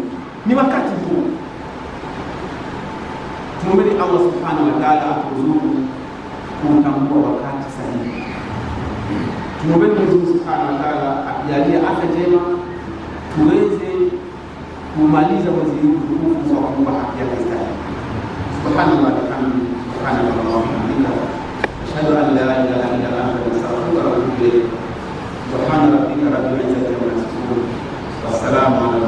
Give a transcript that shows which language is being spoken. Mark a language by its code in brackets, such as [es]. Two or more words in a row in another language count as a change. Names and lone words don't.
[sw] Ni wakati huu tumwombe Allah [ar] سبحانه وتعالى [sw] atuzuku kutambua wakati sahihi. Tumwombe Mungu [ar] سبحانه وتعالى [sw] atujalie afya njema, tuweze kumaliza mwezi huu mtukufu kwa kuomba haki yake stahili. [ar] سبحان الله والحمد لله، سبحان الله والحمد لله، أشهد أن لا إله إلا أنت أستغفرك وأتوب إليك. سبحان ربك رب العزة عما يصفون، والسلام